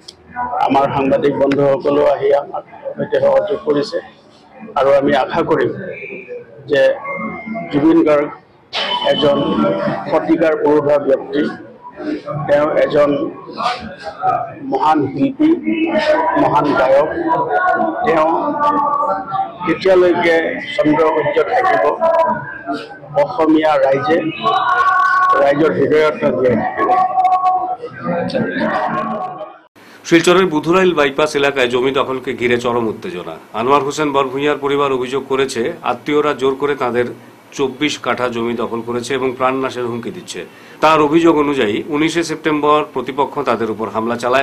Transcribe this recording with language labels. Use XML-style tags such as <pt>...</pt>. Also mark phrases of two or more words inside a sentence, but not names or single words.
<as>আমাৰ সাংবাদিক বন্ধুসকলেও আহি আমাৰ সৈতে সহযোগ কৰিছে আৰু আমি আশা কৰিম যে জুবিন গাৰ্গ এজন শতিকাৰ পুৰুষৰ ব্যক্তি, তেওঁ এজন মহান শিল্পী, মহান গায়ক। তেওঁ কেতিয়ালৈকে চন্দ্ৰসূৰ্য থাকিব, অসমীয়া ৰাইজৰ হৃদয়ত জীয়াই থাকিব।</as> <bn>শিলচরের বুধুরাইল বাইপাস এলাকায় জমি দখলকে ঘিরে চরম উত্তেজনা। আনোয়ার হোসেন বরভূঁইয়ার পরিবার অভিযোগ করেছে আত্মীয়রা জোর করে তাদের 24 কাঠা জমি দখল করেছে এবং প্রাণনাশের হুমকি দিচ্ছে। তার অভিযোগ অনুযায়ী 19 সেপ্টেম্বর প্রতিপক্ষ তাদের উপর হামলা চালায়।</bn>